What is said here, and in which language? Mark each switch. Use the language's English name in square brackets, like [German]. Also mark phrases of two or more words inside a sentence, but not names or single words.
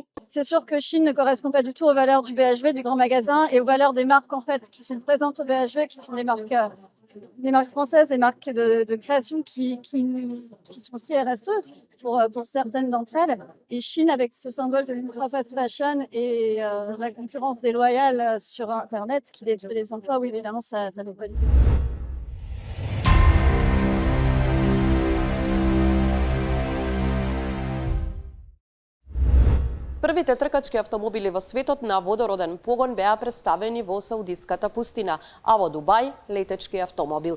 [French] C'est sûr que Chine ne correspond pas du tout aux valeurs du BHV, du grand magasin, et aux valeurs des marques en fait qui sont présentes au BHV, qui sont des marques françaises, des marques de création qui sont aussi RSE pour certaines d'entre elles. Et Chine, avec ce symbole de l' [English] ultra fast fashion [French] et la concurrence déloyale sur Internet qui détruit les emplois, oui, évidemment, ça nous préoccupe. [Macedonian] Првите тркачки автомобили во светот на водороден погон беа представени во Саудиската пустина, а во Дубај летечки автомобил.